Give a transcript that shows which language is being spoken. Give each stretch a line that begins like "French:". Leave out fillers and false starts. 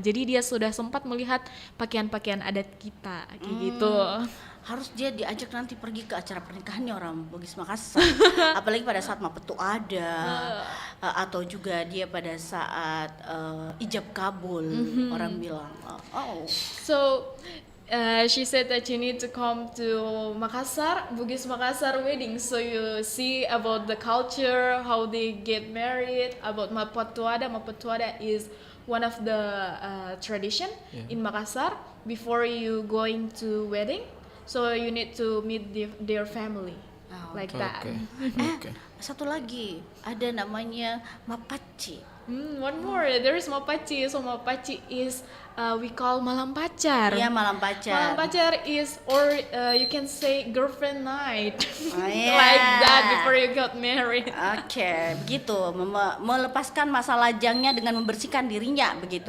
Indonesian: Jadi dia sudah sempat melihat pakaian-pakaian adat kita kayak gitu. Harus dia diajak nanti pergi ke acara pernikahannya orang Bugis Makassar. Apalagi pada saat Mapetu ada, atau juga dia pada saat ijab kabul, orang bilang.
English: So she said that you need to come to Makassar, Bugis Makassar wedding, so you see about the culture, how they get married, about Mapetuada. Mapetuada is one of the tradition in Makassar before you going to wedding. So you need to meet their family, like that. Okay.
Indonesian: Satu lagi, ada namanya mapaci.
English: One more, there is Mapaci. So Mapaci is we call
Indonesian: malam pacar. Iya, malam pacar.
English: Malam pacar is, or you can say girlfriend night, yeah. like that before you got married.
Indonesian: Oke, begitu. Melepaskan masa lajangnya dengan membersihkan dirinya, begitu.